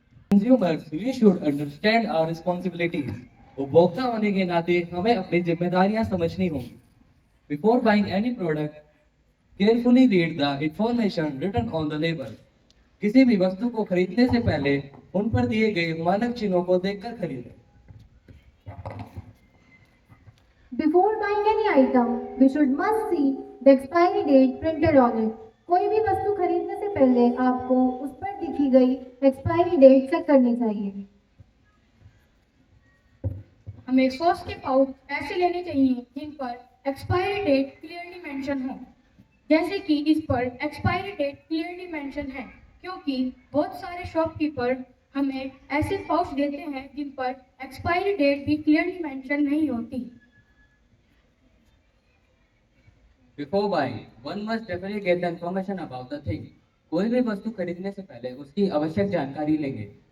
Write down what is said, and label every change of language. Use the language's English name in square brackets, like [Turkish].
[English] consumers, we should understand our responsibilities. [Hindi] उपभोक्ता होने के नाते हमें अपनी जिम्मेदारियां समझनी होंगी. [English] Before buying any product, carefully read the information written on the label. [Hindi] किसी भी वस्तु को खरीदने से पहले उन पर दिए गए मानक चिन्हों को देखकर खरीदें. [English] Before buying any item, we should must see the expiry date printed on it. [Hindi] कोई भी वस्तु खरीदने से पहले आपको उस पर दिखी गई एक्सपायरी डेट चेक करनी चाहिए. हमें सॉस के पाउच ऐसे लेने चाहिए जिन पर एक्सपायरी डेट क्लियरली मेंशन हो, जैसे कि इस पर एक्सपायरी डेट क्लियरली मेंशन है, क्योंकि बहुत सारे शॉपकीपर हमें ऐसे पाउच देते हैं जिन पर एक्सपायरी डेट भी क्लियरली मेंशन नहीं होती. [English] Before buying, one must definitely get the information about the thing. [Hindi] कोई भी वस्तु खरीदने से पहले उसकी आवश्यक जानकारी लेंगे.